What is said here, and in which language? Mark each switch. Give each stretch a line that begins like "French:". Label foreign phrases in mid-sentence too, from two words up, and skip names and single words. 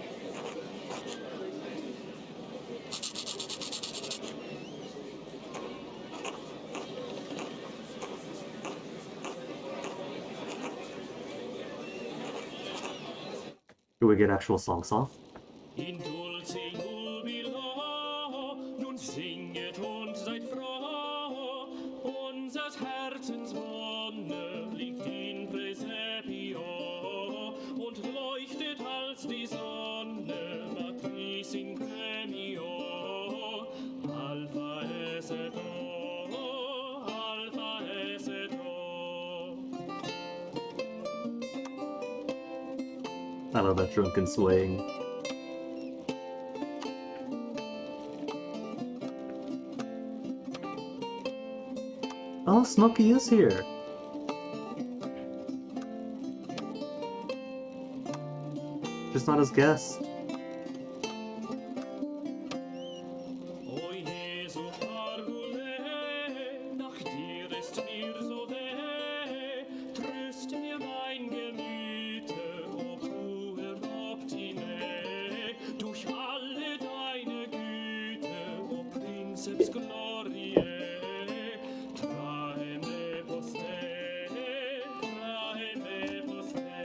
English: Do we get actual songs off?
Latin: In dulce jubilo,
German: nun singet und seid froh. Unsers Herzens Wonne liegt
Latin: in Praesepio
German: und leuchtet als die Sonne,
Latin: Matris in premio. Alpha es et O, Alpha es et O.
English: I love that drunken swaying. Oh, Smokey is here! Just not his guest.
Latin: O Jesu Parvule,
German: nach dir ist mir so weh, tröst mir mein Gemüte,
Latin: o puer Optime,
German: durch alle deine Güte,
Latin: o Princeps Gloriae, trae me poste, trae me poste.